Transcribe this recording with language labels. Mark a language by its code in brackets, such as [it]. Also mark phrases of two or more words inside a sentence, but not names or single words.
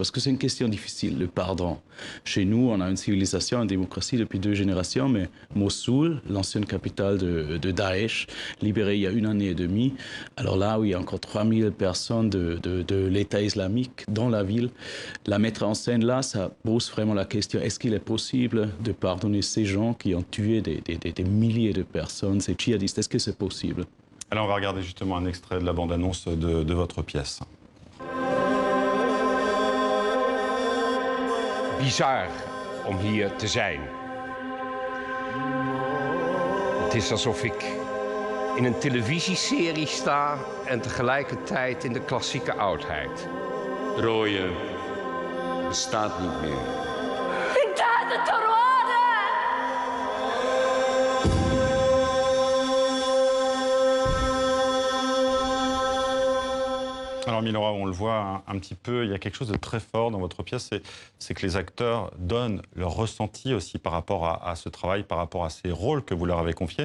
[fr] Parce que c'est une question difficile, le pardon. Chez nous, on a une civilisation, une démocratie depuis 2 générations, mais Mossoul, l'ancienne capitale de Daesh, libérée il y a 1 année et demie, alors là où il y a encore 3000 personnes de l'État islamique dans la ville, la mettre en scène là, ça pose vraiment la question, est-ce qu'il est possible de pardonner ces gens qui ont tué des milliers de personnes, ces djihadistes, est-ce que c'est possible? Alors on va regarder justement un extrait de la bande-annonce de votre pièce. [nl] Bizar om hier te zijn. Het is alsof ik in een televisieserie sta en tegelijkertijd in de klassieke oudheid. Rooien bestaat niet meer. Ik dacht het te worden! [fr] Alors Milorad, on le voit un petit peu, il y a quelque chose de très fort dans votre pièce, c'est que les acteurs donnent leur ressenti aussi par rapport à ce travail, par rapport à ces rôles que vous leur avez confiés.